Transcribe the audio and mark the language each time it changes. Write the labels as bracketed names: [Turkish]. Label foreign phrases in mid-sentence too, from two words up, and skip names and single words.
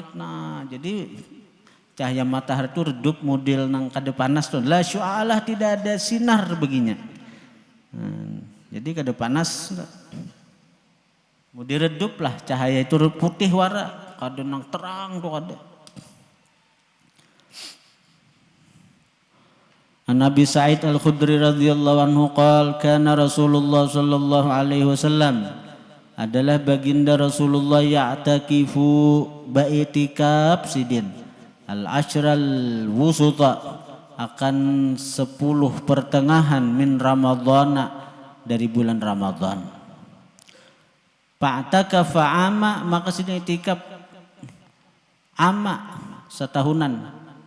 [Banjar] Nah jadi cahaya matahari itu redup model nang kada panas tuh [Arabic] لا شعاع لها, [Banjar] tidak ada sinar baginya. Jadi kada panas mudi redup lah, cahaya itu putih wara, kada nang terang tuh kada. [Arabic] نبي سعيد الخدري رضي الله عنه قال كان رسول الله صلى الله عليه وسلم, [Banjar] adalah baginda Rasulullah ya'takifu baitikaf sidin [Arabic] العشر الوسطى, [Banjar] akan 10 pertengahan [Arabic] من رمضان, [Banjar] dari bulan Ramadan. [Arabic] فاعتكف عاما, [Banjar] maka sidin itikaf ama, setahunan.